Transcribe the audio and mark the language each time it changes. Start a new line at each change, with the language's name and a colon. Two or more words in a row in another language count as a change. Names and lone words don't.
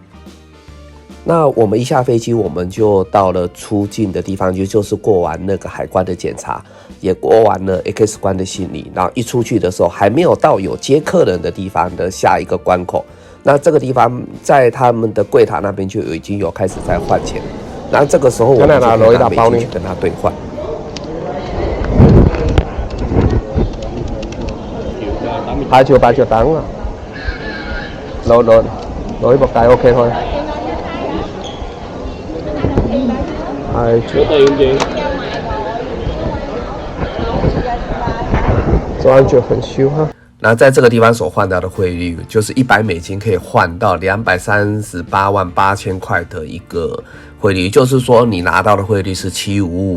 Chinese: 那我们一下飞机，我们就到了出境的地方，就是过完那个海关的检查，也过完了 X 关的行李，然后一出去的时候，还没有到有接客人的地方的下一个关口。那这个地方在他们的柜台那边就已经有开始在换钱，然后这个时候我们就拿美金去跟他兑换。
Vietnamese: 8triệu tắng à? Lỗi một cái ok thôi.
Chinese: 这就很羞哈。那在这个地方所换到的汇率，就是100美金可以换到2388000块的一个汇率，也就是说你拿到的汇率是755。